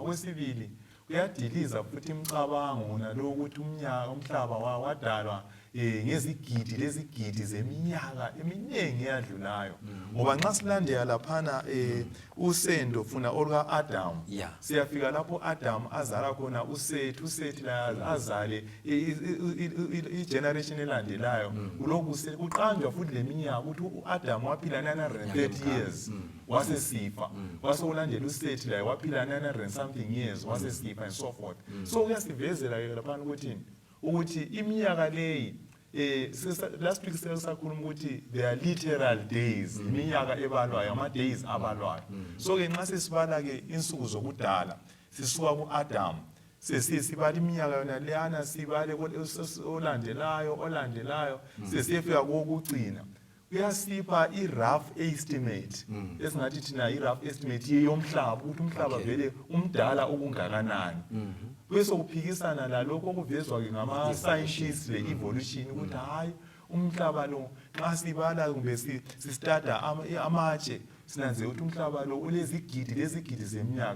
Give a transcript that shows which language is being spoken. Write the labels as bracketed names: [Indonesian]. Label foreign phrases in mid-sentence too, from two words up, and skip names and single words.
[North Ndebele] Okwesibili kuyadiliza futhi imicabango nalokuthi umhlaba wadalwa ngezigidi lezigidi zeminyaka eminingi eyadlulayo ngoba nxa silandela laphana usendo funa olwa Adam siyafika lapho Adam azala khona uSethi la azale igeneration elandelayo kulokhu kuqanjwa futhi leminyaka ukuthi uAdam waphila 930 years wasesifa wasokulandela uSethi la waphila 900 [English] something years [North Ndebele] wasesifa [English] and so forth. [North Ndebele] So kuyasivezela laphana ukuthi iminyaka leyi [English] last week [North Ndebele] sakhuluma ukuthi [English] there are literal days [North Ndebele] iminyaka ebalwayo ama days abalwayo. So ke nxa sesibala ke insuku zokudala sisuka kuAdam sesibala iminyaka yona leyana sibale olandelayo sesifika kokugcina kuyasipha i- [English] rough estimate [North Ndebele] esingathi thina i- [English] rough estimate [North Ndebele] yomhlaba ukuthi umhlaba vele umdala okungakanani bese kuphikisana lalokho okuvezwa ke ngama scientists le evolution ukuthi hayi umhlaba lo nxa sibala kumbe sistada amatshe sinanze ukuthi umhlaba lo ulezigidi zeminyaka.